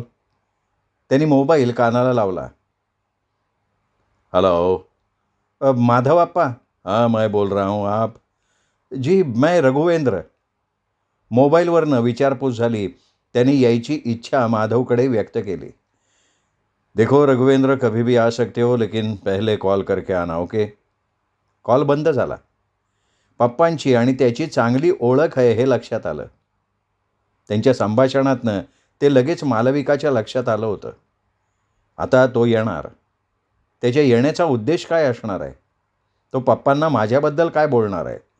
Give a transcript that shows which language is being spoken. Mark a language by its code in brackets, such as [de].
[mr] त्यांनी मोबाईल कानाला लावला. [hi] हेलो. माधव अप्पा? हाँ, मैं बोल रहा हूँ. आप? जी, मैं रघुवेंद्र. [mr] मोबाईलवरनं विचारपूस झाली. त्यांनी यायची इच्छा माधवकडे व्यक्त केली. [hi] देखो रघुवेंद्र, कभी भी आ सकते हो, लेकिन पहले कॉल करके आना, ओके? [mr] कॉल बंद झाला. पप्पांची आणि त्याची चांगली ओळख आहे हे लक्षात आलं. त्यांच्या संभाषणातनं ते लगेच मालविकाच्या लक्षात आलं होतं. आता तो येणार. त्याच्या येण्याचा उद्देश काय असणार आहे? तो पप्पांना माझ्याबद्दल काय बोलणार आहे?